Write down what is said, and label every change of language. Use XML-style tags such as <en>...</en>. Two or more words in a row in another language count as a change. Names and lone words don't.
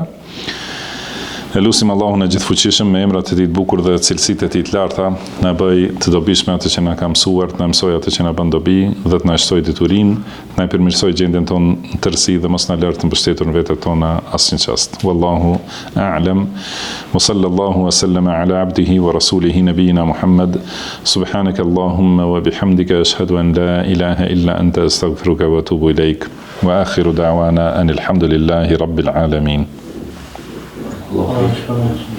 <sq>E lusim Allahun e gjithfuqishëm me emrat e tij të bukur dhe cilësitë e tij të larta, na bëj të dobishme atë që na ka mësuar, na mësoj atë që na bën dobi dhe të na shtoj diturinë, na i përmirësoj gjendjen tonë në tërësi dhe mos na lër të mbështetur në vetët tona asnjë çast.</sq> <ar>والله أعلم. وصلى الله وسلم على عبده ورسوله نبينا محمد. سبحانك اللهم وبحمدك أشهد أن لا إله إلا أنت أستغفرك وأتوب إليك. وآخر دعوانا أن الحمد لله رب العالمين. Allah</ar>